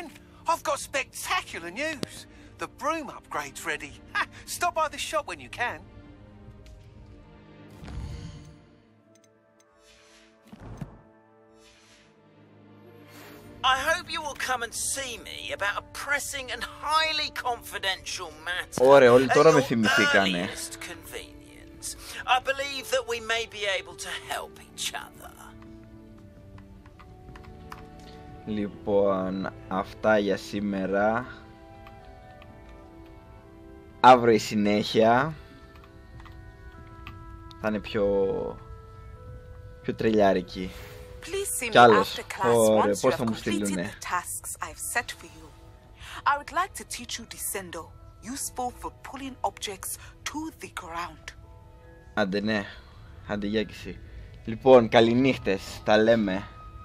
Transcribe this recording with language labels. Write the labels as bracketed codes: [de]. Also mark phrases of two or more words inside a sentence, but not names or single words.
[en] I've got spectacular news. The broom upgrade's ready. Stop by the shop when you can. I hope you will come and see me about a pressing and highly confidential matter. [el] Ωραία, όλοι τώρα με [en] At your [el] θυμηθήκανε. [en] earliest convenience. I believe that we may be able to help each other. [el] Λοιπόν, αυτά για σήμερα. Αύριο η συνέχεια. Θα είναι πιο τρελιάρικη. Κι άλλος. Ωραία, πώς θα μου στείλουνε. [en] I would like to teach you descendo, useful for pulling objects to the ground. [el] Άντε ναι, άντε γεια και εσύ. Λοιπόν, καληνύχτες, τα λέμε.